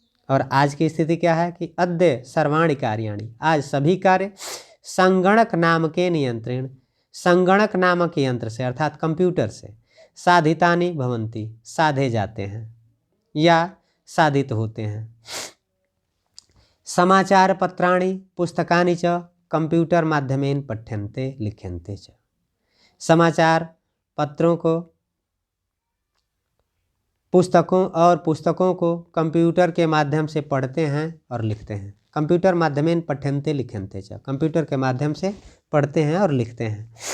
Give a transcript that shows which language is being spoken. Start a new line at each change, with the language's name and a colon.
Hindi: और आज की स्थिति क्या है कि
Sanskrit: अद्य सर्वाणि कार्याणि,
Hindi: आज सभी कार्य
Sanskrit: संगणक नामकेन यंत्रेण,
Hindi: संगणक नामक यंत्र से अर्थात कंप्यूटर से,
Sanskrit: साधितानि भवन्ति,
Hindi: साधे जाते हैं या साधित होते हैं।
Sanskrit: समाचार पत्राणि पुस्तकानि च कंप्यूटर माध्यमेन पठ्यन्ते लिख्यन्ते च।
Hindi: समाचार पत्रों को, पुस्तकों को कंप्यूटर के माध्यम से पढ़ते हैं और लिखते हैं।
Sanskrit: कंप्यूटर माध्यमेन पठ्यन्ते लिख्यन्ते च,
Hindi: कंप्यूटर के माध्यम से पढ़ते हैं और लिखते हैं।